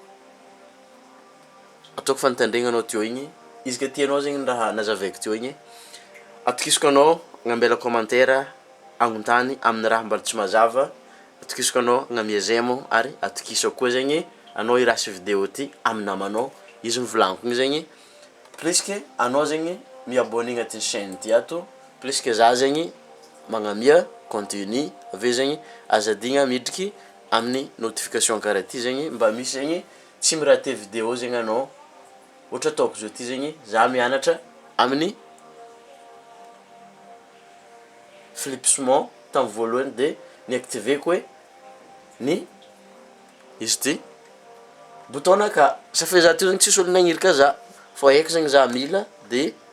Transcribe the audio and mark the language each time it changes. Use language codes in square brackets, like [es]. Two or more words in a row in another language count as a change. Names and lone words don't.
[mg] Ataoko fantandregna anao teo igny izy ka tianao zegny raha nazavaiko teo igny atokisako anao agnambela commentaire agnontany amin'ny raha mbala tsy mazava, atokisako anao agnamia zemo ary atokisako koa zegny anao irasy vidéo ty amin'ny namanao izy mivolaniko igny zegny [fr] plus que [mg] anao zegny miabonné agnatin'ny chaîne ty ato [fr] plus que [mg] za zegny magnamia contenu aveo zegny azadigna midriky amin'ny notification karaha ty zegny mba misy zegny tsy miraté vidéo zegny anao. Ohatra ataoko zao ty zegny za mianatra amin'ny flipsement tamin'ny voalohany de niactiveko hoe ny izy ty bouton naka safià za teo zegny tsisy olo nagnirika za fô haiko zegny za mila de